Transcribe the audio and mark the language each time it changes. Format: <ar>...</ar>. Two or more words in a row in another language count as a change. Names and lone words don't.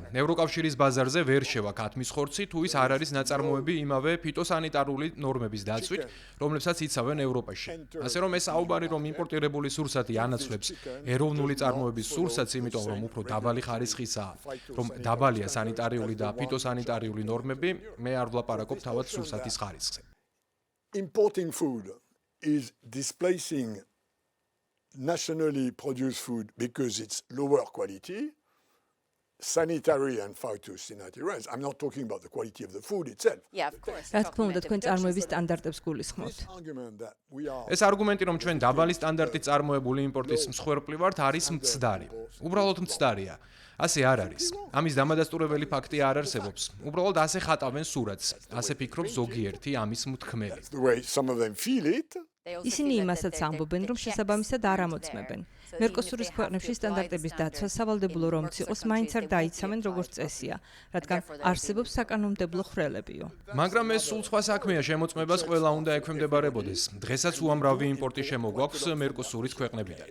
<ka>ევროკავშირის ბაზარზე ვერ შევა ქათმის ხორცი, თუ ის არ არის ნაწარმოები იმავე ფიტოსანიტარული ნორმების დაცვით, რომლებსაც იცავენ ევროპაში. ასე რომ ეს საუბარი, რომ იმპორტირებული სურსათი ანაცვლებს ეროვნული წარმოების სურსათს, იმიტომ რომ უფრო დაბალი ხარისხისაა, რომ დაბალია სანიტარიული და ფიტოსანიტარიული ნორმები, მე არ ვლაპარაკობ თავად სურსათის ხარისხზე.</ka> <en>Importing food is displacing nationally produced food because it's lower quality, sanitary and phytosanitary. I'm not talking about the quality of the food itself. Yeah, of course.</en> <ka>რა თქმა უნდა, თქვენ წარმოების სტანდარტებს გულისხმობთ.</ka> <en>This argument that we are</en> <ka>ეს არგუმენტი, რომ ჩვენ დაბალი სტანდარტით წარმოებული იმპორტის მსხვერპლი ვართ, არის მცდარი. უბრალოდ მცდარია. ასე არ არის. ამის დამადასტურებელი ფაქტი არ არსებობს. უბრალოდ ასე ხატავენ სურათს. ასე ფიქრობს ზოგიერთი ამის მთქმელი.</ka> <en>the way some of them feel it.</en> <ka>ისინი იმასაც ამბობენ, რომ შესაბამისად არ ამოწმებენ. მერკოსურის ქვეყნებში სტანდარტების დაცვა სავალდებულო რომც იყოს, მაინც არ დაიცავენ როგორც წესია, რადგან არსებობს საკანონმდებლო ხრელებიო. მაგრამ ეს სულ სხვა საქმეა, შემოწმებას ყველა უნდა ექვემდებარებოდეს. დღესაც უამრავი იმპორტი შემოგვაქვს მერკოსურის ქვეყნებიდან.</ka>